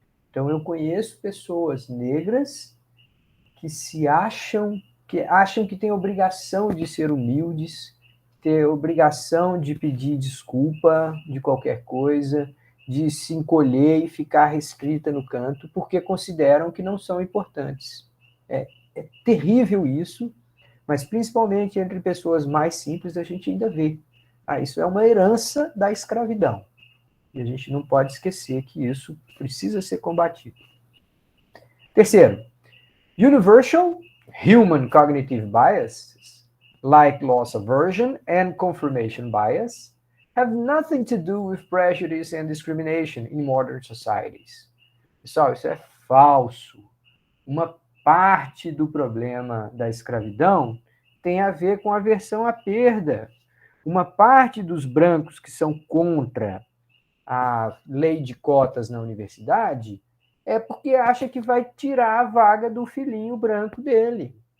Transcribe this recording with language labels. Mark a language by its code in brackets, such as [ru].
[pt] Então, eu conheço pessoas negras que acham que têm obrigação de ser humildes, ter obrigação de pedir desculpa de qualquer coisa, de se encolher e ficar restrita no canto, porque consideram que não são importantes. É terrível isso, mas principalmente entre pessoas mais simples a gente ainda vê. Isso é uma herança da escravidão. E a gente não pode esquecer que isso precisa ser combatido. [en] Terceiro, universal human cognitive biases, like loss aversion and confirmation bias, have nothing to do with prejudice and discrimination in modern societies. [pt] Pessoal, isso é falso. Uma parte do problema da escravidão tem a ver com aversão à perda. Uma parte dos brancos que são contra a lei de cotas na universidade é porque acha que vai tirar a vaga do filhinho branco dele.